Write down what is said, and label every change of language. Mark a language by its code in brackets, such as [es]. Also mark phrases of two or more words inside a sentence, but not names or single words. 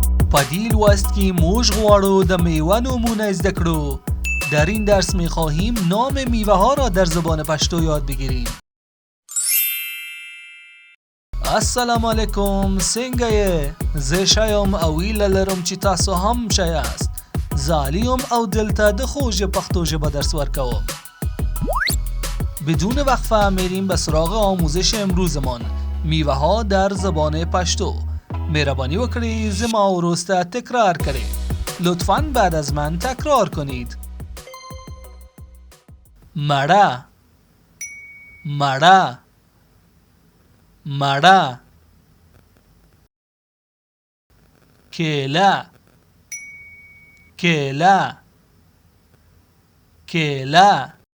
[ps] په دې لوست کې موږ غواړو د میوه نومونه زده کړو. [fa] در این درس می‌خواهیم نام میوه‌ها را در زبان پشتو یاد بگیریم. [ar] السلام علیکم، [ps] څنګه یې؟ زه شایم او هیله لرم چې تاسو هم ښه یاست. زه علي یم او دلته د خوږ پښتو ژبه درس ورکوم. [fa] بدون وقفه میریم به سراغ آموزش امروزمان، میوه ها در زبان پشتو. [ps] مهربانی وکړئ زما وروسته تکرار کړئ. [fa] لطفاً بعد از من تکرار کنید. [ps] مړه، مړه، مړه. کیله، کیله، کیله.